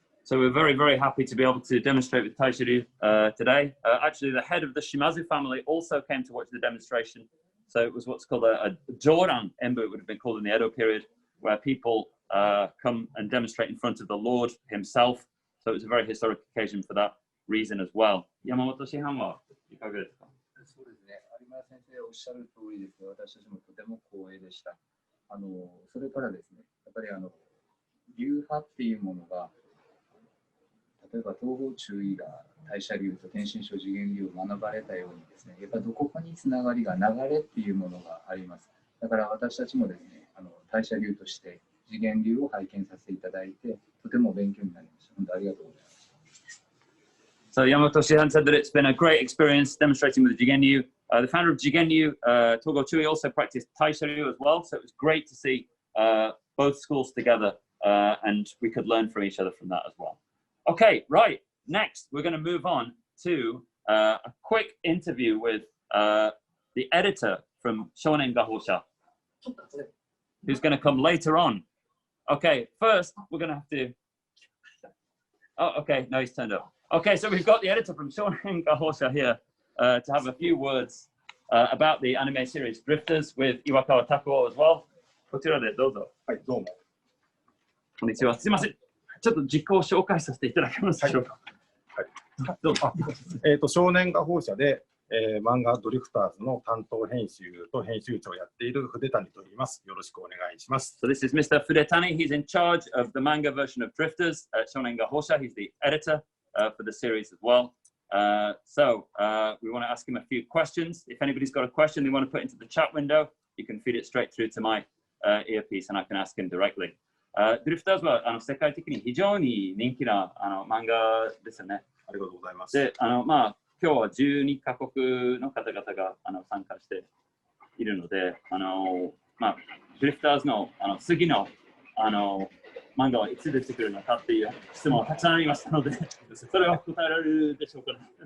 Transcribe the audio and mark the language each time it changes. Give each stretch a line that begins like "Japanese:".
English: So we're very, very happy to be able to demonstrate with Taisharyu today. Actually, the head of the Shimazu family also came to watch the demonstration. So it was what's called a Joran Embu, it would have been called in the Edo period, where people come and demonstrate in front of the Lord himself. So it was a very historic occasion for that reason as well.
Japanese: Yamamoto Shihanはいかがですか？そうですね。有村先生おっしゃる通りですね。私たちもとても光栄でした。それからですね、やっぱり流派っていうものが、例えば東方中医が大社流と天心書次元流を学ばれたようにですね、やっぱりどこかにつながりが流れっていうものがあります。だから私たちもですね、大社流として次元流を拝見させていただいて、とても勉強になりました。本当ありがとうございます。
English: So Yamamoto Shihan said that it's been a great experience demonstrating with the Jigenu. The founder of Jigenu, Togo Chui, also practiced Taisharyu as well. So it was great to see both schools together and we could learn from each other from that as well. Okay, right. Next, we're going to move on to a quick interview with the editor from Shonen Gahosha, who's going to come later on. Okay, first, we're going to have to... Oh, okay, no, he's turned up. Okay, so we've got the editor from Shonen Gahosha here to have a few words about the anime series Drifters with Iwakawa Takuo as well.
Japanese: こちらでどうぞ。はい、どうも。こんにちは。すみません。ちょっと実行を紹介させていただけますでしょうか。はい。どうぞ。少年画報社で、漫画ドリフターズの担当編集と編集長をやっている筆谷と言います。よろしくお願いします。
English: So this is Mr. Fudetani. He's in charge of the manga version of Drifters at Shonen Gahosha. He's the editor for the series as well. So we want to ask him a few questions. If anybody's got a question they want to put into the chat window, you can feed it straight through to my earpiece and I can ask him directly.
Japanese: Drifters は世界的に非常に人気な漫画ですよね。ありがとうございます。で、今日は12カ国の方々が参加しているので、ドリフターズの次の漫画はいつ出てくるのかっていう質問がたくさんありましたので、それは答えられるでしょうかね。